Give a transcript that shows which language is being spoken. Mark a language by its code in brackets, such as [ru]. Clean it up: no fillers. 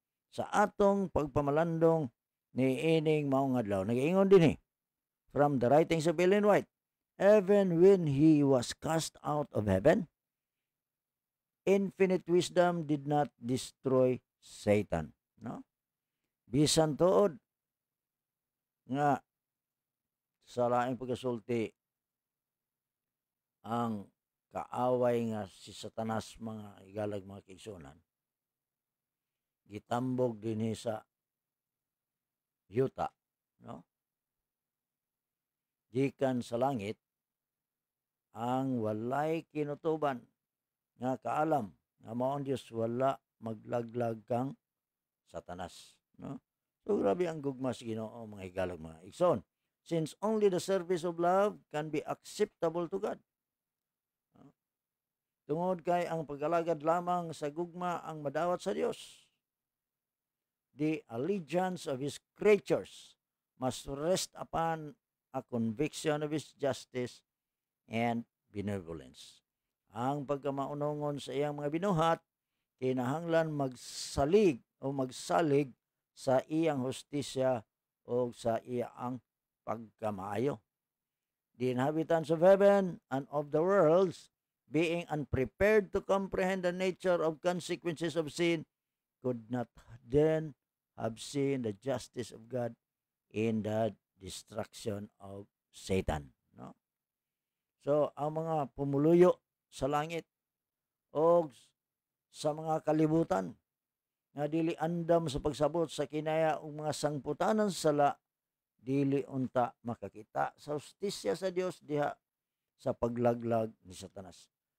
[en] Sa atong pagpamalandong ni ining maong adlaw, nag-iingon din from the writings of Ellen White, even when he was cast out of heaven, infinite wisdom did not destroy Satan, no? [ceb] Bisan tuod nga sa laing pagkasulti ang kaaway nga si Satanas mga igalag mga kaigsunan, gitambog dinhi sa yuta, no? Gikan sa langit ang walay kinutuban nga kaalam nga mao ang Dios, wala maglaglag kang Satanas, no? So grabe ang gugma sa Ginoo mga higalag mga igsoon. [en] Since only the service of love can be acceptable to God. No? [ceb] Tungod kay ang pag-alagad lamang sa gugma ang madawat sa Dios. [en] The allegiance of His creatures must rest upon a conviction of His justice and benevolence. [ceb] Ang pagkamaunongon sa iyang mga binuhat, kinahanglan magsalig o magsalig sa iyang hustisya o sa iyang pagkamaayo. [en] The inhabitants of heaven and of the worlds, being unprepared to comprehend the nature of consequences of sin, could not then have seen the justice of God in the destruction of Satan, no? [ceb] So ang mga pumuluyo sa langit o sa mga kalibutan nga dili andam sa pagsabot sa kinaya og mga sangputanan sa sala, dili unta makakita sa hustisya sa Dios diha sa paglaglag ni Satanas.